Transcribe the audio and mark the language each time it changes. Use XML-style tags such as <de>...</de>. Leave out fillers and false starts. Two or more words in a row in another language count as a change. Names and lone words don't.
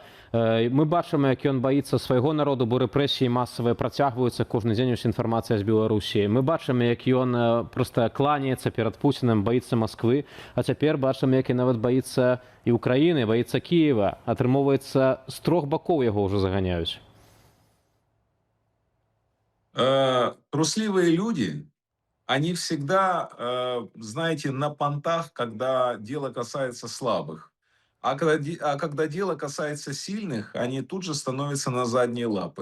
<be>Мы бачым, як ён баіцца свайго народу, бо рэпрэсіі масавыя працягваюцца, кожны дзень ёсць інфармацыя з Беларусі. Мы бачым, як ён проста кланяецца перад Пуцінам, баіцца Масквы, а цяпер бачым, як і нават баіцца і Украіны, баіцца Кіева. Атрымоўваецца, з трох бакоў яго ўжо заганяюць.</be> <ru>Трусливые люди, они всегда, знаете, на понтах, когда дело касается слабых. А когда дело касается сильных, они тут же становятся на задние лапы.</ru>